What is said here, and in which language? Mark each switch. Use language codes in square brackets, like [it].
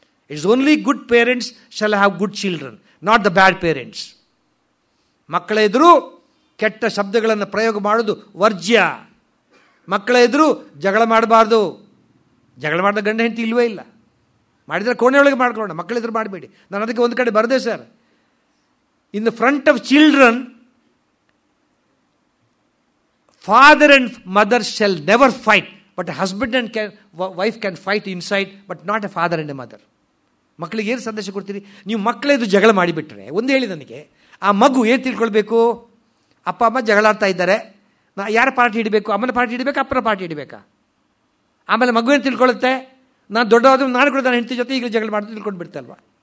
[en] It's only good parents shall have good children, not the bad parents. [kn] ಮಕ್ಕಳ ಎದುರು ಕೆಟ್ಟ ಶಬ್ದಗಳನ್ನು ಪ್ರಯೋಗ ಮಾಡೋದು ವರ್ಜ್ಯ. ಮಕ್ಕಳ ಎದುರು ಜಗಳ ಮಾಡಬಾರ್ದು. ಜಗಳ ಮಾಡಿದ ಗಂಡ ಹೆಂಡತಿ ಇಲ್ಲವೇ ಇಲ್ಲ. ಮಾಡಿದರೆ ಕೋಣೆಯೊಳಗೆ ಮಾಡ್ಕೊಳ್ಳೋಣ, ಮಕ್ಕಳ ಎದುರು ಮಾಡಬೇಡಿ. ನಾನು ಅದಕ್ಕೆ ಒಂದು ಕಡೆ ಬರದೆ sir, [en] In the front of children father and mother shall never fight, but a husband and wife can fight inside, but not a father and a mother. [kn] ಮಕ್ಕಳಿಗೆ ಏನು ಸಂದೇಶ ಕೊಡ್ತೀರಿ ನೀವು? ಮಕ್ಕಳೇದು ಜಗಳ ಮಾಡಿಬಿಟ್ರೆ, ಒಂದು ಹೇಳಿ ನನಗೆ, ಆ ಮಗು ಏನು ತಿಳ್ಕೊಳ್ಬೇಕು? ಅಪ್ಪ ಅಮ್ಮ ಜಗಳಾಡ್ತಾ ಇದ್ದಾರೆ, ಯಾರ ಪಾರ್ಟಿ ಹಿಡಬೇಕು? ಅಮ್ಮನ ಪಾರ್ಟಿ ಹಿಡಬೇಕಾ, ಅಪ್ಪನ ಪಾರ್ಟಿ ಹಿಡಬೇಕಾ? ಆಮೇಲೆ ಮಗು ಏನು ತಿಳ್ಕೊಳ್ಳುತ್ತೆ? ನಾನು ದೊಡ್ಡವಾದ ನಾನು ಕೂಡ ನನ್ನ ಹೆಂಡತಿ ಜೊತೆ ಈಗಲೂ ಜಗಳ ಮಾಡೋದು ತಿಳ್ಕೊಂಡು ಬಿಡ್ತಲ್ವಾ.